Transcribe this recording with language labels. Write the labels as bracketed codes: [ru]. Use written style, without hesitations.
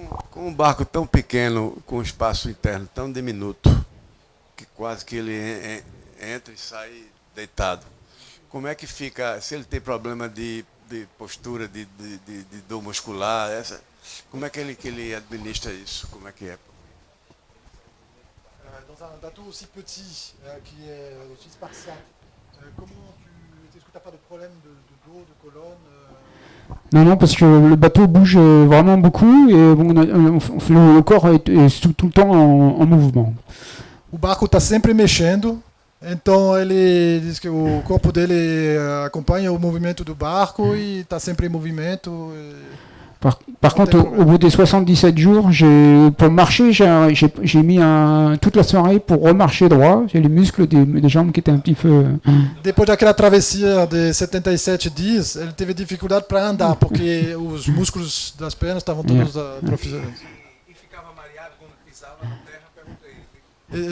[pt] Com um barco tão pequeno, com um espaço interno tão diminuto, que quase que ele entra e sai deitado. Como é que fica, se ele tem problema de postura, de dor muscular, como é que ele administra isso? Como é que é? [fr] Dans un bateau aussi petit, qui est aussi spartiate, est-ce que tu n'as pas de problème de dos, de colonne Non, parce que le bateau bouge vraiment beaucoup et bon, le corps est tout le temps en mouvement. [pt] O barco está sempre mexendo, então ele diz que o corpo dele acompanha o movimento do barco e está sempre em movimento. [fr] Par contre, au bout des 77 jours, pour marcher, j'ai mis toute la soirée pour remarcher droit. J'ai les muscles des jambes qui étaient un petit peu... [pt] Depois daquela travessia de 77 dias, ele teve dificuldade para andar, porque os músculos das pernas estavam todos atrofiados. E ficava mareado quando pisava na terra, perguntei.